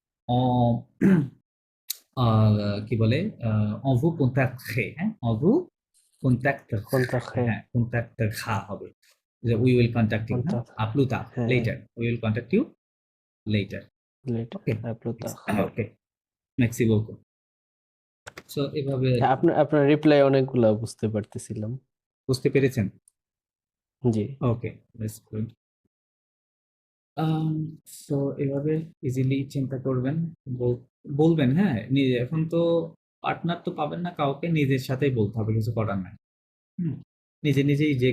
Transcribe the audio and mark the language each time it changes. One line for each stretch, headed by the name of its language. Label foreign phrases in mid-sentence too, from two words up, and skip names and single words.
Bangla: কি বলে
French: on vous contacterait hein on vous contacterait
English: হ্যাঁ contactera হবে we will contact you
French: à plus tard
English: later we will contact you later okay
French: à plus tard. okay merci beaucoup so এভাবে
Bangla: আপনার রিপ্লাই অনেকগুলা বুঝতে পারতেছিলাম বুঝতে পেরেছেন জি
English: okay that's good so
Bangla: এভাবে ইজিলি চিন্তা করবেন বলবেন হ্যাঁ নিজে এখন তো পার্টনার তো পাবেন না কাউকে নিজের সাথেই বলতে হবে কিছু করার নাই নিজেই যে